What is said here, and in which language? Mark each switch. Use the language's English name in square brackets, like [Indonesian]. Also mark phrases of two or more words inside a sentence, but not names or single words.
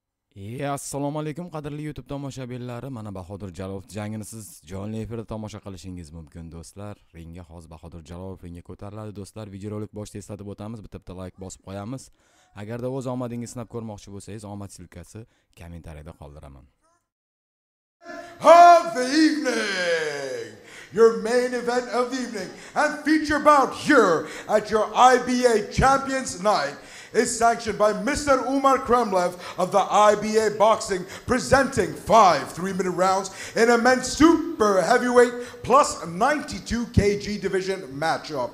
[Uzbek] Assalomu alaykum qadrli YouTube tomoshabinlari. Mana Bahodir Jalolov jangini siz jonli efirda tomosha qilishingiz mumkin do'stlar. Ringga hozir Bahodir Jalolov ringga ko'tariladi do'stlar. Videorolik boshida eslatib o'tamiz, bitta like bosib qo'yamiz. Agarda o'z omadingizni sinab ko'rmoqchi bo'lsangiz, omad silkasi kommentariyada qoldiraman. [English] Of the evening, your main event of the evening and feature bout here at your IBA Champions Night is sanctioned by Mr. Umar Kremlev of the IBA Boxing, presenting 5 3-minute rounds in a men's super heavyweight plus 92 kg division matchup.